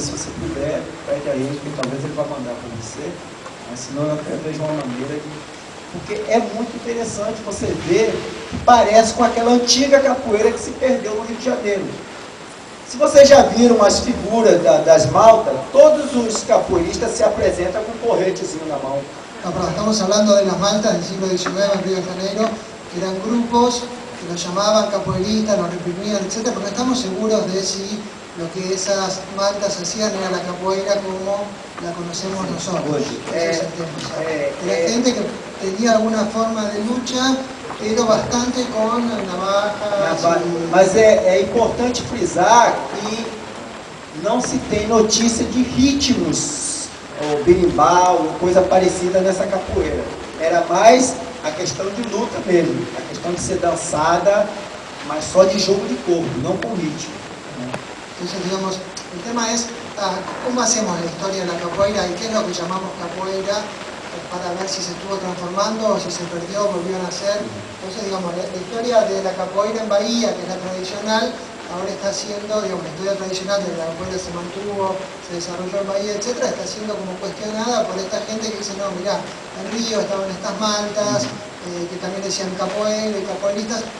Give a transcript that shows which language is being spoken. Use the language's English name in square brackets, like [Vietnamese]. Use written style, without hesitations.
[Portuguese] Se você puder, pede a ele, que talvez ele vá mandar para você, mas senão eu até vejo uma maneira de... Porque é muito interessante você ver que parece com aquela antiga capoeira que se perdeu no Rio de Janeiro. Se vocês já viram as figuras das maltas, todos os capoeiristas se apresentam com um porretezinho na mão. [Spanish] No, pero estamos hablando de las maltas del siglo XIX en Río de Janeiro, que eran grupos que los llamaban capoeiristas, los reprimían, etc. Pero no estamos seguros de si lo que esas maltas hacían era la capoeira como la conocemos nosotros. Ese es el tema. Era gente que tenía alguna forma de lucha, pero bastante [Portuguese] com navajas. Mas é importante frisar que não se tem notícia de ritmos, ou berimbau, ou coisa parecida nessa capoeira. Era mais a questão de luta mesmo, a questão de ser dançada, mas só de jogo de corpo, não com ritmo, né? [Spanish] Entonces, digamos, el tema es cómo hacemos la historia de la capoeira y qué es lo que llamamos capoeira, para ver si se estuvo transformando o si se perdió, volvió a nacer. Entonces, digamos, la historia de la capoeira en Bahía, que es la tradicional, ahora está siendo, digamos, la historia tradicional de la capoeira se mantuvo, se desarrolló en Bahía, etc., está siendo como cuestionada por esta gente que dice, no, mirá, en Río estaban estas maltas, que también decían capoeira y capoeiristas.